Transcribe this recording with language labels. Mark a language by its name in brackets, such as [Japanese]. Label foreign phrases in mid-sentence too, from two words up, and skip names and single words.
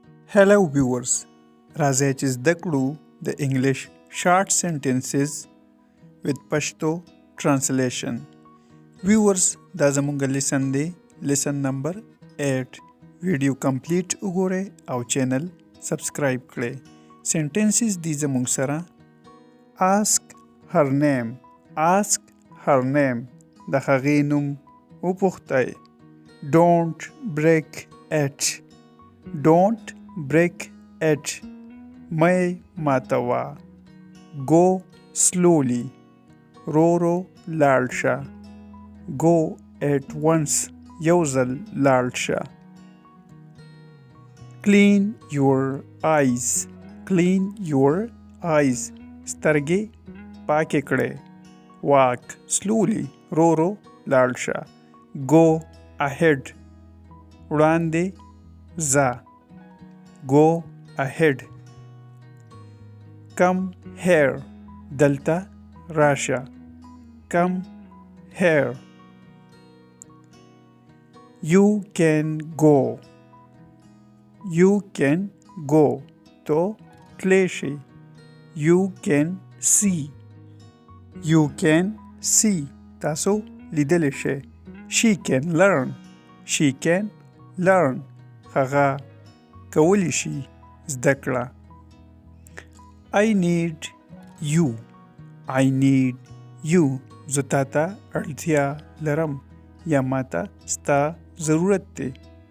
[English] Hello viewers. [Pashto] راځئ چې زده کړو د [English] English short sentences with Pashto translation. [Pashto] Viewers دا زموږ لیسن دی [English] lesson number [Pashto] 8 [English] video complete [Pashto] وګورئ او [English] channel subscribe [Pashto] کړئ. سنټنسز دی زموږ سره [English] ask her name [Pashto] د هغې نوم وپوښتئ. [English] don't break it [Pashto] مه ماتوه. [English] go slowly [Pashto] رو لاړ شه. [English] go at once [Pashto] یو ځل لاړ شه. [English] clean your eyes [Pashto] سترګې پاکې کړئ. [English] walk slowly [Pashto] رو لاړ شه. [English] go ahead [Pashto] وړاندې ځه. [English] go ahead. come here [Pashto] دلته راشه. [English] come here. you can go [Pashto] تو تلی شي. [English] you can see [Pashto] تاسو لیدلی شئ. [English] she can learn [Pashto] هغه کولی شي زده کړه. [English] I need you [Pashto] زه تا ته اړتیا لرم یا ما ته ستا ضرورت دی.